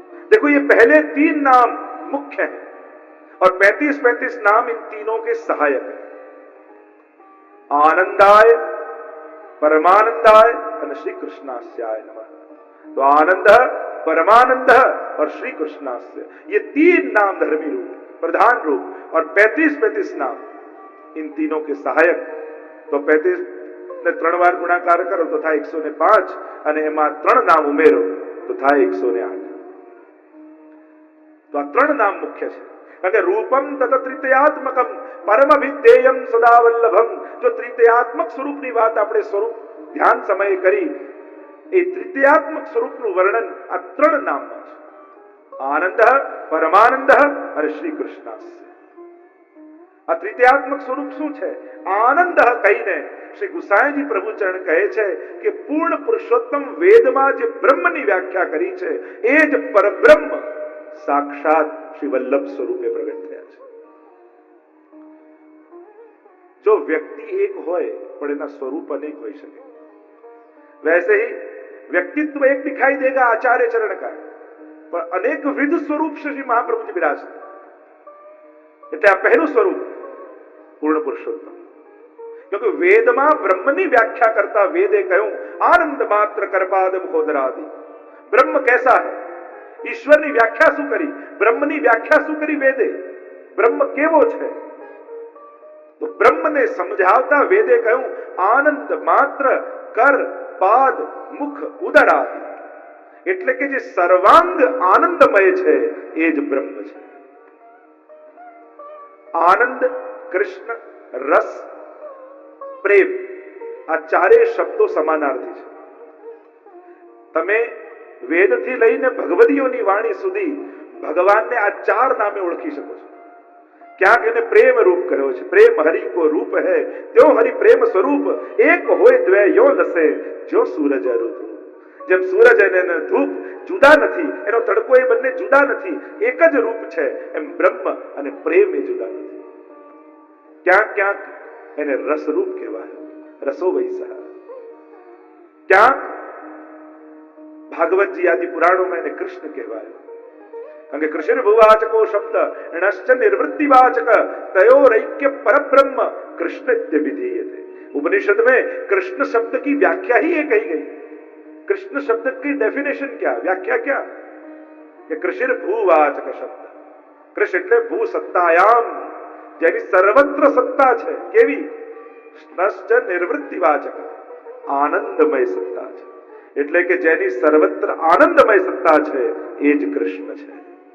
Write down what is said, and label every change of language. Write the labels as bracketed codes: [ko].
[hi] देखो, ये पहले 3 नाम मुख्य हैं और 35-35 नाम इन तीनों के सहायक हैं। आनंदाय, परमानंदाय और श्री कृष्णास्याय नमः। तो आनंद, परमानंद और श्री कृष्णास्य, ये 3 नाम धर्मी रूप, प्रधान रूप, और 35-35 नाम इन तीनों के सहायक। [gu] तो 35 ने 3 વાર ગુણાકાર કરો તો થાય 105 અને એમાં 3 નામ ઉમેરો તો થાય 108। તો આ 3 નામ મુખ્ય છે, કારણ કે રૂપમ તત ત્રિતયાત્મકમ પરમ વિદ્યેયમ સદા વલ્લભમ। જો ત્રિતયાત્મક સ્વરૂપની વાત આપણે સ્વરૂપ ધ્યાન સમયે કરી, એ ત્રિતયાત્મક સ્વરૂપનું વર્ણન આ 3 નામમાં છે, આનંદ, પરમાનંદ અને શ્રી કૃષ્ણાસ્ય। આ ત્રિતયાત્મક સ્વરૂપ શું છે? આનંદ કહીને શ્રી ગુસાઈજી પ્રભુ ચરણ કહે છે કે પૂર્ણ પુરુષોત્તમ વેદમાં જે બ્રહ્મની વ્યાખ્યા કરી છે, એ જ પરબ્રહ્મ સાક્ષાત શ્રી વલ્લભ સ્વરૂપે પ્રગટ થયા છે। જો વ્યક્તિ એક હોય પણ એના સ્વરૂપ અનેક હોઈ શકે, [hi] वैसे ही व्यक्तित्व एक दिखाई देगा आचार्य चरण का, पर अनेक विध स्वरूप श्री महाप्रभु जी विराजते। [gu] એટલે આ પહેલું સ્વરૂપ પૂર્ણ પુરુષોત્તમ, [hi] क्योंकि [gu] વેદમાં બ્રહ્મની વ્યાખ્યા કરતા વેદે કહ્યું આનંદ માત્ર કરપાદ મુખોદરાદિ। [hi] બ્રહ્મ कैसा है? [gu] ઈશ્વરની વ્યાખ્યા શું કરી? બ્રહ્મની વ્યાખ્યા શું કરી વેદે? બ્રહ્મ કેવો છે? તો બ્રહ્મને સમજાવતા વેદે કહ્યું આનંદ માત્ર કર પાદ મુખ ઉદરાદિ। એટલે કે જે સર્વાંગ આનંદમય છે એ જ બ્રહ્મ છે। આનંદ, કૃષ્ણ, રસ, પ્રેમ, આ ચારેય શબ્દો સમાનાર્થી છે। તમે વેદથી લઈને ભગવદીઓની વાણી સુધી ભગવાનને આ 4 નામે ઓળખી શકો છો। ક્યાંક એને પ્રેમ રૂપ કહ્યો છે, પ્રેમ હરિ કો રૂપ [hi] है, त्यो हरि प्रेम स्वरूप, एक होय द्वय यो लसे, जो सूरज ऋतु। [gu] જેમ સૂરજ અને ધૂપ જુદા નથી, એનો તડકો એ બંને જુદા નથી, એક જ રૂપ છે, એમ બ્રહ્મ અને પ્રેમ એ જુદા નથી। ક્યાંક ક્યાંક એને રસરૂપ કહેવાય, રસો વૈસા। ક્યાંક ભાગવતજી આદિ પુરાણોમાં એને કૃષ્ણ કહેવાય, કારણ કે કૃષ્ણ ભુવાચકો શબ્દ ણશ્ચ નિવૃત્તિવાચક તયોરૈક્ય [sa] परब्रह्म कृष्णत्य विधीयते। [hi] उपनिषद में कृष्ण शब्द की व्याख्या ही ये कही गई। कृष्ण शब्द की डेफिनेशन क्या, व्याख्या क्या? ये कृष्ण भूवाचक शब्द। [gu] कृष्ण એટલે ભૂ સત્તાયામ, જેની સર્વત્ર સત્તા છે, કેવી? નશ્ચ નિવૃત્તિવાચક, આનંદમય સત્તા છે। એટલે કે જેની સર્વત્ર આનંદમય સત્તા છે એ જ કૃષ્ણ છે।